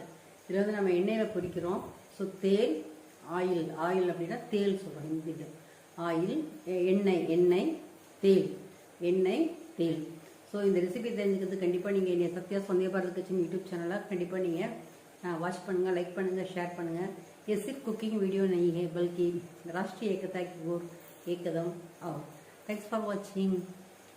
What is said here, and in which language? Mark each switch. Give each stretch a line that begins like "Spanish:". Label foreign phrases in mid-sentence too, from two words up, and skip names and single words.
Tamil: இதில் வந்து நம்ம எண்ணெயில் பொரிக்கிறோம். ஸோ தேல் ஆயில் அப்படின்னா தேல் சொல்கிறோம் ஹிந்தியில். ஆயில் எண்ணெய் தேல். ஸோ இந்த ரெசிபி தெரிஞ்சுக்கிறது கண்டிப்பாக நீங்கள் என்னை சத்யா சந்தியா பாரத் கிச்சன் யூடியூப் சேனலை கண்டிப்பாக நீங்கள் வாட்ச் பண்ணுங்கள், லைக் பண்ணுங்கள், ஷேர் பண்ணுங்கள்.
Hindi: ये सिर्फ कुकिंग वीडियो नहीं है बल्कि राष्ट्रीय एकता की ओर एक कदम और
English: thanks for watching.